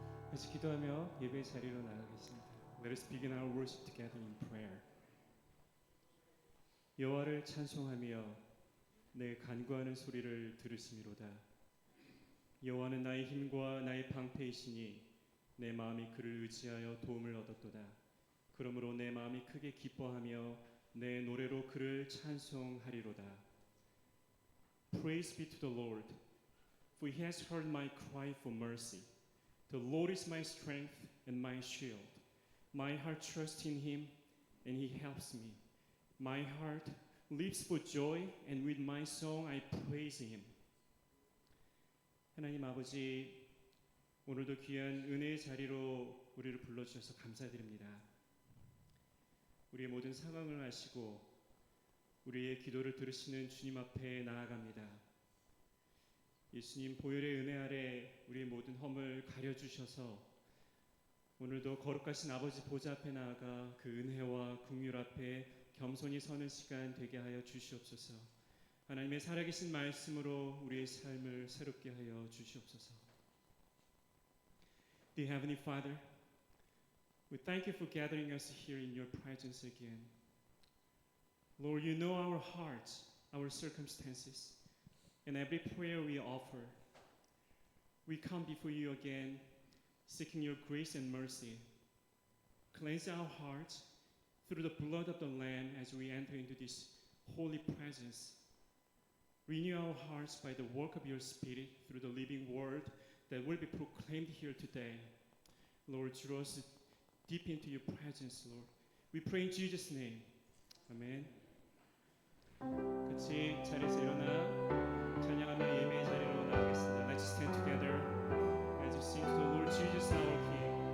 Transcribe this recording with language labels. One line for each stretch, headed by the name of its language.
Korean: 같이 기도하며 예배 자리로 나가겠습니다.
English: Let us begin our worship together in prayer.
Korean: 여호와를 찬송하며 내 간구하는 소리를 들으시미로다. 여호와는 나의 힘과 나의 방패이시니 내 마음이 그를 의지하여 도움을 얻었도다. 그러므로 내 마음이 크게 기뻐하며 내 노래로 그를 찬송하리로다.
English: Praise be to the Lord, for he has heard my cry for mercy. The Lord is my strength and my shield. My heart trusts in him, and he helps me. My heart leaps for joy, and with my song I praise him.
Korean: 하나님 아버지, 오늘도 귀한 은혜의 자리로 우리를 불러주셔서 감사드립니다. 우리의 모든 상황을 아시고 우리의 기도를 들으시는 주님 앞에 나아갑니다. 예수님 보혈의 은혜 아래 우리의 모든 허물 가려주셔서 오늘도 거룩하신 아버지 보좌 앞에 나아가 그 은혜와 긍휼 앞에 겸손히 서는 시간 되게 하여 주시옵소서. 하나님의 살아계신 말씀으로 우리의 삶을 새롭게 하여 주시옵소서.
English: Dear Heavenly Father, we thank you for gathering us here in your presence again. Lord, you know our hearts, our circumstances, and every prayer we offer. We come before you again, seeking your grace and mercy. Cleanse our hearts through the blood of the Lamb as we enter into this holy presence. Renew our hearts by the work of your Spirit through the living word that will be proclaimed here today. Lord, draw us deep into your presence, Lord. We pray in Jesus' name. Amen.
Korean: 같이 자리에서 일어나 찬양하며 예배의 자리로 나가겠습니다.
English: Let's stand together as we sing to the Lord Jesus our King.